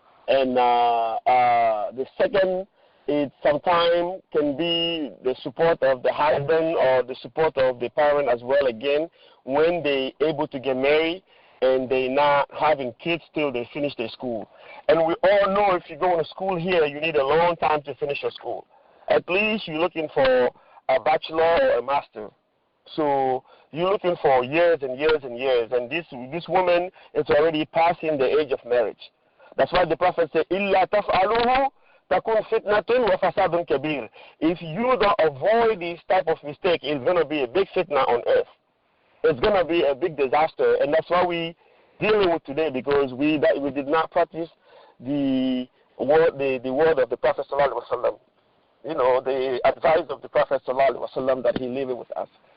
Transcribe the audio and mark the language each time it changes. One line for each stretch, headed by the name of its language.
English: And the second, it sometimes can be the support of the husband or the support of the parent as well, again, when they able to get married and they not having kids till they finish their school. And we all know if you go to school here, you need a long time to finish your school. At least you're looking for a bachelor or a master. So you're looking for years and years and years. And this woman is already passing the age of marriage. That's why the Prophet said,
Arabic: إِلَّا تَفْعَلُوهُ تَكُنْ فِتْنَةٌ وَفَسَادٌ كَبِيرٌ.
English: If you don't avoid this type of mistake, it's going to be a big fitna on earth. It's going to be a big disaster. And that's why we dealing with today, because we did not practice the word of the Prophet sallallahu alaihi wasallam. You know, the advice of the Prophet sallallahu alaihi wasallam that he lived with us.